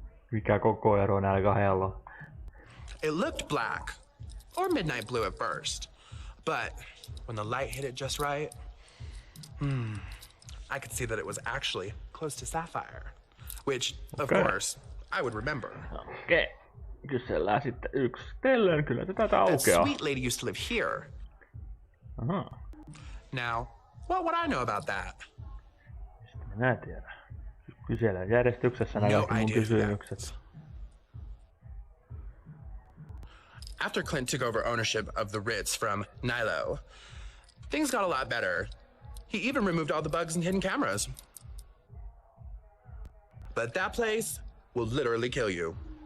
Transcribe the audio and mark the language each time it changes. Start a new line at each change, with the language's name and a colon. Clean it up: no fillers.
Finnish: Mikä koko ero näillä kahdella?
English: It looked black, or midnight blue at first. But when the light hit it just right, I could see that it was actually close to sapphire. Which, of course, I would remember.
Finnish: Okei. Kysellään sitten yksitellen. Kyllä tätä
English: That
Finnish: aukeaa.
English: sweet lady used to live here.
Finnish: Aha.
English: Now, what would I know about that?
Finnish: Minä tiedän. Kysellään järjestyksessä nämä kaikki mun kysymykset.
English: After Clint took over ownership of the Ritz from Nilo, things got a lot better. He even removed all the bugs and hidden cameras. But that place will literally kill you.